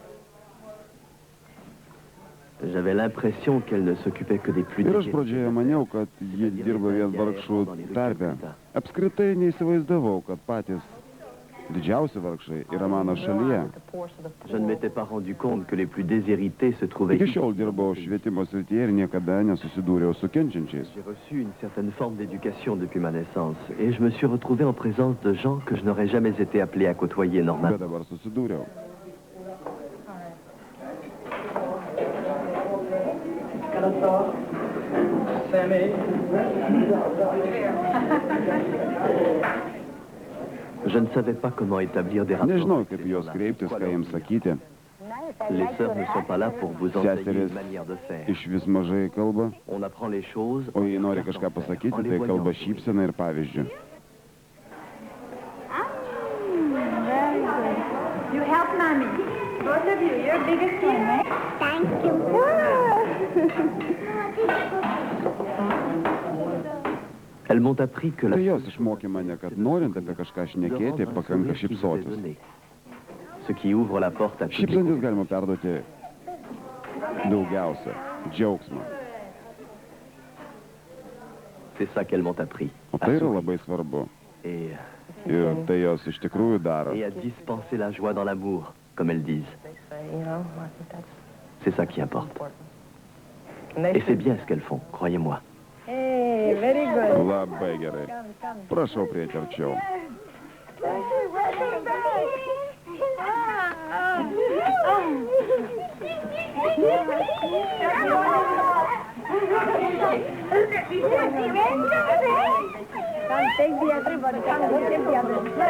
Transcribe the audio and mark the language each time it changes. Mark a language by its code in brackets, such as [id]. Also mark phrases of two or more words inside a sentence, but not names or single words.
[fr] J'avais l'impression qu'elle ne s'occupait que des plus [lt] Ir aš pradžioje maniau, kad ji dirba vien vargšų tarpe. Apskritai neįsivaizdavau, kad patys didžiausi vargšai yra mano šalyje. [fr] Je ne m'étais pas rendu compte que les plus déshérités se trouvaient [lt] Iki šiol dirbau švietimo srityje ir niekada nesusidūriau su kenčiančiais. [fr] J'ai reçu une certaine forme d'éducation depuis ma naissance et je me suis retrouvé en présence de gens que je n'aurais jamais été appelé à côtoyer [lt] Bet [fr] normalement. [lt] dabar susidūriau. [fr] Je ne savais pas comment établir des rapports. [lt] Nežinau, kaip jos kreiptis, ką jiems sakyti. [fr] Les sœurs ne sont pas là pour vous enseigner [lt] Seserys [fr] une manière de faire. [lt] iš vis mažai kalba, [fr] On apprend les choses. [lt] o jei nori kažką pasakyti, tai kalba šypsena ir pavyzdžių. [en] Very good. You help mommy. Both of you. You're biggest fan, right? Thank you. [fr] Elles m'ont appris que la [lt] Tai jos išmokė mane, kad norint apie kažką šnekėti, pakanka šypsotis. [fr] ce qui ouvre la porte à toutes les [lt] Šypsantis galima perduoti daugiausia džiaugsmą. [fr] C'est ça qu'elles m'ont appris. [lt] O tai yra labai svarbu. [fr] Et [lt] Ir tai jos iš tikrųjų daro. [fr] à dispenser la joie dans l'amour, comme elles disent. C'est ça qui importe. Et c'est bien ce qu'elles font, croyez-moi. [en] Hey, very good. [lt] Labai gerai. Prašau prieiti arčiau. [en] Come, take the other one. Come, look at the other.